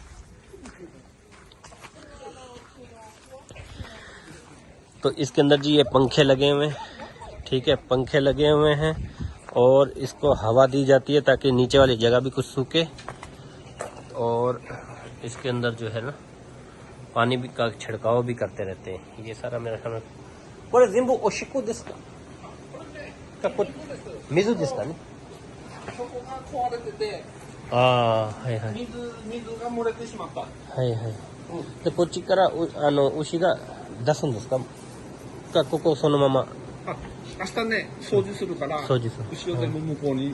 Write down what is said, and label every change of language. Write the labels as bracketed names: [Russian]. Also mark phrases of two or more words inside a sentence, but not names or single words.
[Hindi] तो इसके अंदर जी ये पंखे लगे हुए हैं, ठीक है, पंखे लगे हुए हैं और इसको हवा दी जाती है ताकि नीचे वाली जगह भी कुछ सूखे। और इसके अंदर जो है ना पानी भी का छिड़काव भी करते रहते हैं। ये सारा मेरा ख्याल पूरे [Japanese] 全部おしっこですか [Hindi] का कुछ [Japanese] 水ですか [Hindi] नहीं। [Japanese] はいはい。水が漏れてしまった。はいはい。でこっちから牛が出すんですか？かここそのまま。あ、明日ね掃除するから。掃除する。後ろ全部向こうに。